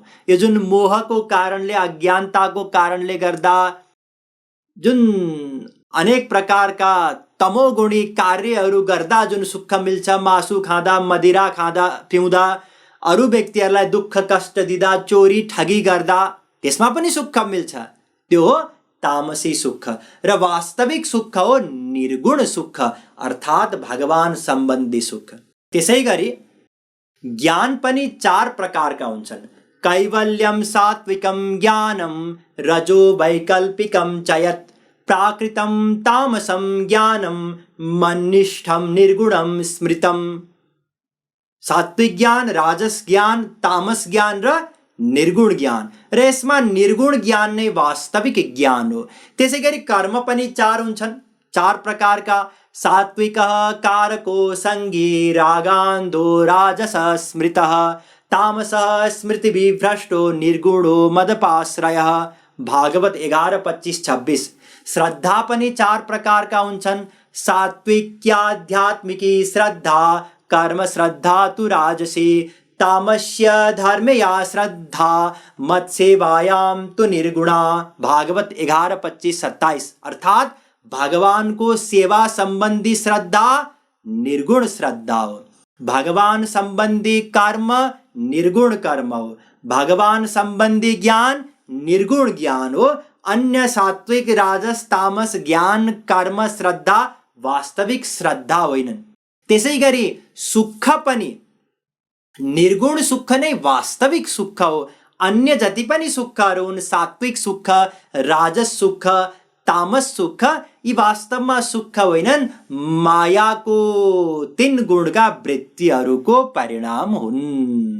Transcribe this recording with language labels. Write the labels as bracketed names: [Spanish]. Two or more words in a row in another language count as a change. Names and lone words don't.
[Nepali] यो जुन मोहको कारणले, अज्ञानताको कारणले गर्दा जुन अनेक प्रकारका तमोगुणी कार्यहरू गर्दा जुन सुख मिल्छ, मासु खाँदा, मदिरा खाँदा पिउँदा, अरू व्यक्तिहरूलाई दुःख कष्ट दिँदा, चोरी ठगी गर्दा, त्यसमा पनि सुख मिल्छ, त्यो हो तामसी सुख। र वास्तविक सुख हो निर्गुण सुख, अर्थात भगवान सम्बन्धी सुख। त्यसै गरी ज्ञान पनि 4 प्रकारका हुन्छन्। [Sanskrit] कैवल्यम सात्विकम ज्ञानम रजो वैकल्पिकम च यत् प्राकृतम तामसम ज्ञानम मन्निष्ठम निर्गुणम स्मृतम। [Nepali] सात्विक ज्ञान, राजस ज्ञान, तामस ज्ञान र निर्गुण ज्ञान, र यसमा निर्गुण ज्ञान नै वास्तविक ज्ञान हो। त्यसै गरी कर्म पनि 4 हुन्छन्, 4 प्रकारका। [Sanskrit] सात्विकः कारको सङ्गी रागान्धो राजस स्मृतः तामसः स्मृतिविभ्रष्टो निर्गुणो मदपाश्रयः। [Nepali] भागवत 11:25-26। श्रद्धा पनि 4 प्रकारका हुन्छन्। [Sanskrit] सात्विक्याध्यात्मिकी श्रद्धा, कर्म श्रद्धा तु राजसी, तामस्य धर्मया श्रद्धा, मत्सेवायाम तु निर्गुणा। [Nepali] भागवत 11:25-27। अर्थात भगवान को सेवा संबंधी श्रद्धा निर्गुण श्रद्धा हो, भगवान संबंधी कर्म निर्गुण कर्म हो, भगवान संबंधी ज्ञान निर्गुण ज्ञान हो। अन्य सात्विक राजस तामस ज्ञान कर्म श्रद्धा वास्तविक श्रद्धा होइनन्। त्यसै गरी सुख पनि निर्गुण सुख नै वास्तविक सुख हो। अन्य जति पनि सुखहरू हुन्, सात्विक सुख, राजस सुख, तामस सुख यी वास्तवमा सुख होइनन्, मायाको 3 गुणका वृत्तिहरूको परिणाम हुन्।